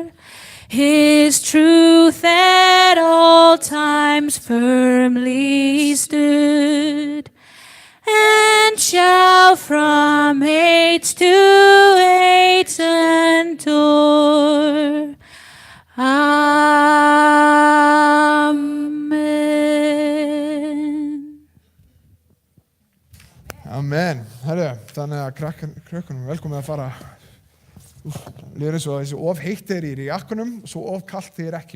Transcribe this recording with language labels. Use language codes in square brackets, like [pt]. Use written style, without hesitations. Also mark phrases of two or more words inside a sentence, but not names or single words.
[en] His truth at all times firmly stood, and shall from age to age endure. Amen. Amen. [is] Herru, þannig að krökkunum velkomið að fara. Líður eins og þessi of heitt í jakkanum og svo of kalt ekki.